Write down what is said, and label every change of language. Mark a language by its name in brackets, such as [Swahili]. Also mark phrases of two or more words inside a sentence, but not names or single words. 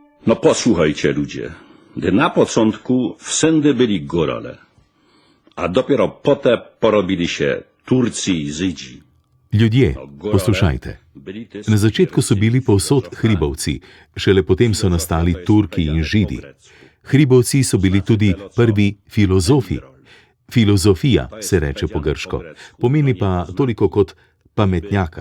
[Polish] No posłuchajcie ludzie, gdy na początku wszędzie byli górale, a dopiero potem porobili się Turci i Żydzi. [Slovenian] Ljudje, poslušajte. Na začetku so bili povsod hribovci, šele potem so nastali Turki in Židi. Hribovci so bili tudi prvi filozofi. Filozofija se reče po grško, pomeni pa toliko kot pametnjakar.